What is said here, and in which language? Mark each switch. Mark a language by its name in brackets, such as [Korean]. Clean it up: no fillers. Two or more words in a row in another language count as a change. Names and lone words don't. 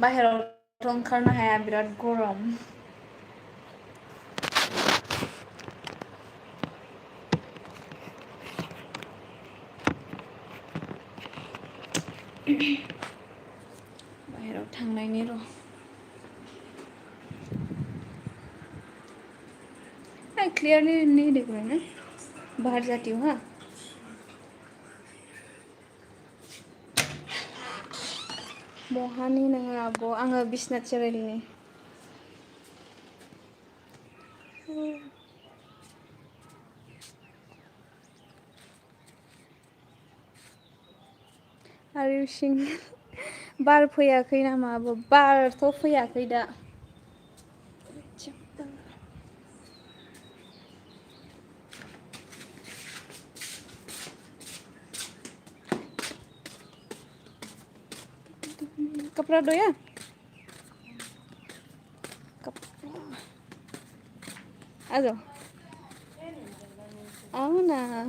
[Bodo] बाहेरावथ' ओंखारनो हाया, बिराद गरम। बाहेराव थांनायनि र'। [Hindi] क्लियरली नहीं दिख रहा है ना, बाहर जाती हूँ। हाँ, [Bodo] बहानि नोङो आब'? आङो बिसनाथ चारिआलिनि। [English] are you single? [Bodo] बार फैयाखै नामा आब'? बारथ' फैयाखै दा। [Hindi] कपड़ा धोया? आ जाओ, आओ ना।